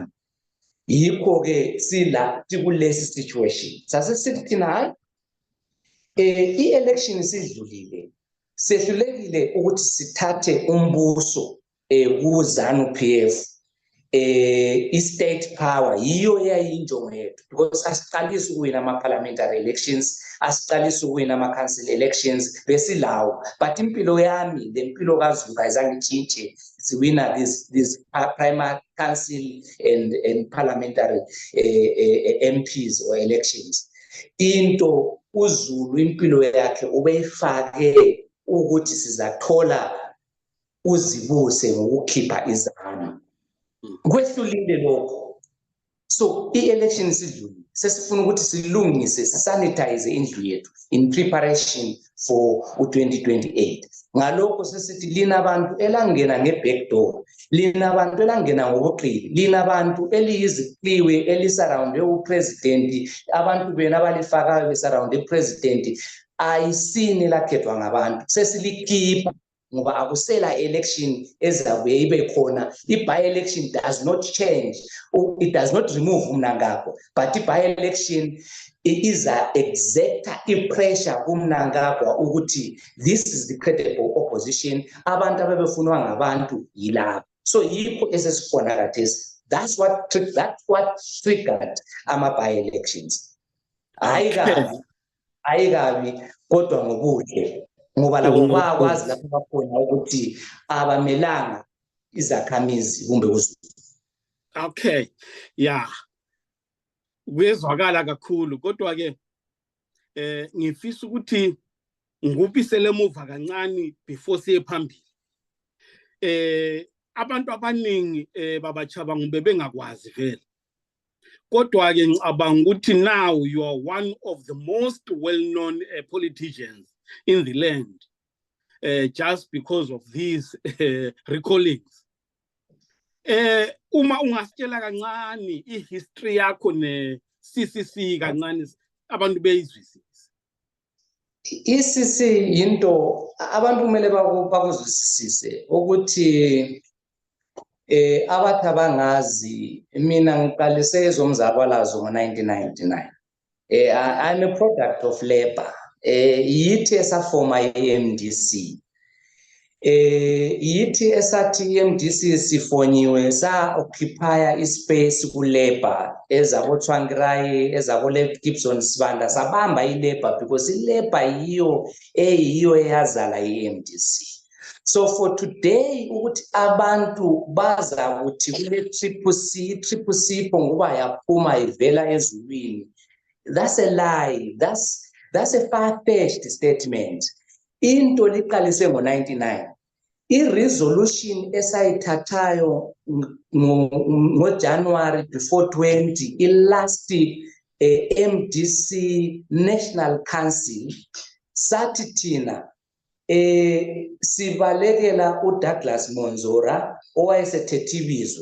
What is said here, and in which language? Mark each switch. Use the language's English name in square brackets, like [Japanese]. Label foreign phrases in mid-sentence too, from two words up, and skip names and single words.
[North Ndebele] Yikho-ke sila kulesi situation sasesithi thina hayi i-election isidlulile sehlulekile ukuthi sithathe umbuso ku-ZANU PF i- [English] state power [North Ndebele] yiyo eyayinjongo yethu, because asiqalisi ukuwina ama- [English] parliamentary elections, [North Ndebele] asiqalisi ukuwina ama- [English] council elections, [North Ndebele] besilawo. [English] But [North Ndebele] impilo yami le mpilo kaZulu ayizange itshintshe, siwina [English] these primary council and parliamentary MPs or elections. [North Ndebele] Into uZulu impilo yakhe ubeyifake ukuthi sizathola uzibuse ngokukhipha iZANU. Kwehlulile lokho. So i-election sidlulile, sesifuna ukuthi silungise, sisanitize indlu yethu [English] in preparation for [North Ndebele] u-2028. Ngalokho sesithi lina abantu elangena nge- [English] back door, [North Ndebele] lina abantu elangena ngobuqili, lina abantu eliyizikliwe elisurrounde upresident, abantu bena abalifakayo besurrounde upresident, ayisini lakhethwa ngabantu, sesilikhipha ngoba akusela election ezabuye ibe khona. [English] I-by-election does not change, it does not remove umnangagwa, but [North Ndebele] i-by-election iza exacta i-pressure kumnangagwa ukuthi [English] this is the credible opposition, [North Ndebele] abantu abebefunwa ngabantu yilapho. So yikho esesikhona khathesi. [English] That's what triggered ama-by-elections. [North Ndebele] Ayikabi kodwa ngobuhle, ngoba labo bakwazi lapho bakhona ukuthi abamelanga izakhamizi kumbe uZulu. [English] Okay, yeah, [North Ndebele] kuyezwakala kakhulu, kodwa ke ngifisa ukuthi ngikubisele emuva kancane before siye phambili. Abantu abaningi babacabanga bebengakwazi vele, kodwa ke ngicabanga ukuthi [English] now you are one of the most well-known politicians in the land, just because of these recallings. [North Ndebele] Uma ungasitshela kancane i-history yakho ne-CCC kancane abantu beyizwisise. I-CCC yinto abantu kumele bakuzwisise ukuthi abathi abangazi, mina ngiqalise ezomzabalazo ngo-1999. [English] I'm a product of labor. [North Ndebele] Yithi esafoma i-MDC. Yithi esathi i-MDC sifonyiwe sa-occupy ispace ku-labor, ezabo-Tsvangirai, ezabo-Gibson Sibanda, sabamba i-labor because i-labor yiyo eyazala i-MDC. [English] So for today, [North Ndebele] ukuthi abantu baza ukuthi kule CCC ngoba yaphuma ivela ezulwini, [English] that's a lie. That's a far-fetched statement. [North Ndebele] Into liqalise ngo-99. I-resolution esayithathayo ngo-January before 20, i-last MDC National Council, sathi thina sibalekela uDouglas Monzora owayesethethe ibizo.